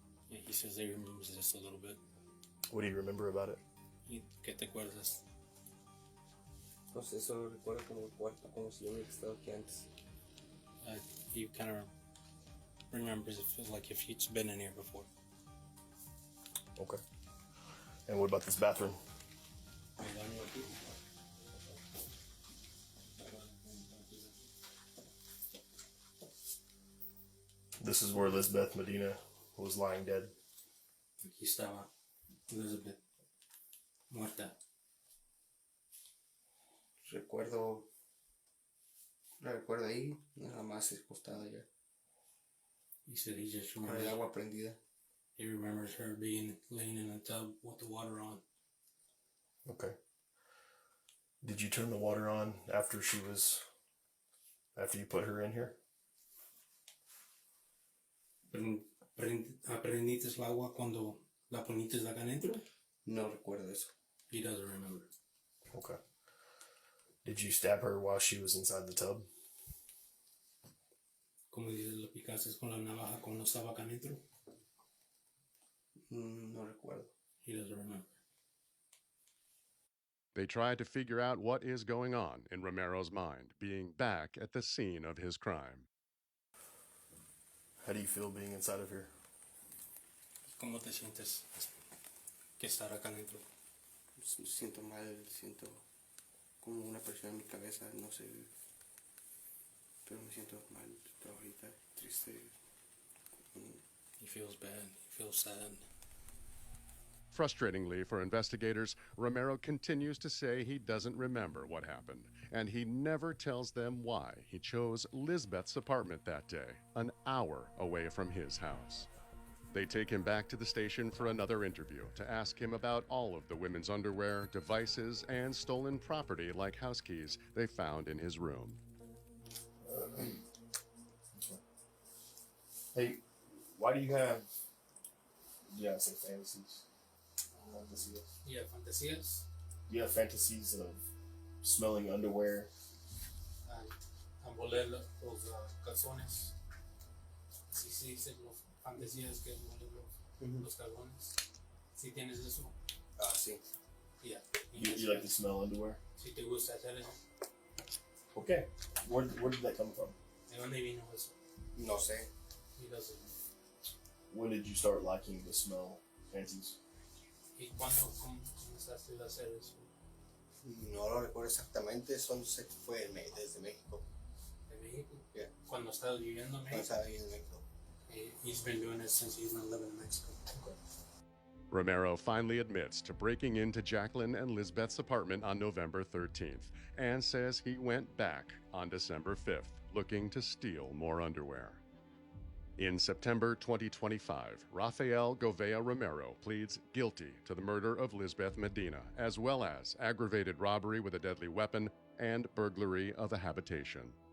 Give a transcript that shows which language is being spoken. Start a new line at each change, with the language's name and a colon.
English: Yeah, he says he remembers just a little bit. What do you remember about it?
Spanish: ¿Y qué te acuerdas? Pues eso lo recuerdo como el cuarto, como si yo hubiera estado aquí antes.
English: He kind of remembers it feels like if he's been in here before. Okay. And what about this bathroom?
Spanish: El baño aquí.
English: This is where Lizbeth Medina was lying dead.
Spanish: Aquí estaba Elizabeth muerta. La recuerdo ahí, nada más acostada ya.
English: He said he just
Spanish: Con
English: remembers.
Spanish: el agua prendida.
English: He remembers her being laying in a tub with the water on. Okay. Did you turn the water on after you put her in here?
Spanish: ¿Aprendiste el agua cuando la poniste acá adentro? No recuerdo eso.
English: He doesn't remember. Okay. Did you stab her while she was inside the tub?
Spanish: Como dices, lo picaste con la navaja cuando estaba acá adentro? No recuerdo.
English: He doesn't remember. They try to figure out what is going on in Romero's mind, being back at the scene of his crime. How do you feel being inside of here?
Spanish: ¿Cómo te sientes que estar acá adentro? Me siento mal, siento como una presión en mi cabeza, no sé. Pero me siento mal, estoy ahorita triste.
English: He feels bad. He feels sad. Frustratingly for investigators, Romero continues to say he doesn't remember what happened, and he never tells them why he chose Lizbeth's apartment that day, an hour away from his house. They take him back to the station for another interview to ask him about all of the women's underwear, devices, and stolen property like house keys they found in his room. Hey, why do you have say fantasies?
Spanish: Fantasias.
English: Yeah, fantasias. You have fantasies of smelling underwear. I'm
Spanish: oler los calzones. Sí, sí, sí, los fantasías que oler los calzones. Si tienes eso. Ah, sí.
English: Yeah. You like to smell underwear?
Spanish: Si te gusta hacer eso.
English: Okay. Where did that come from?
Spanish: ¿De dónde vino eso? No sé.
English: He doesn't know. When did you start liking to smell panties?
Spanish: ¿Y cuándo comenzaste a hacer eso? No lo recuerdo exactamente, eso sé que fue desde México. ¿De México?
English: Yeah.
Spanish: Cuando estaba viviendo en México. Cuando estaba viviendo en México.
English: He's been doing it since he's been living in Mexico. Okay. Romero finally admits to breaking into Jacqueline and Lisbeth's apartment on November 13th and says he went back on December 5th looking to steal more underwear. In September 2025, Rafael Govea Romero pleads guilty to the murder of Lisbeth Medina, as well as aggravated robbery with a deadly weapon and burglary of a habitation.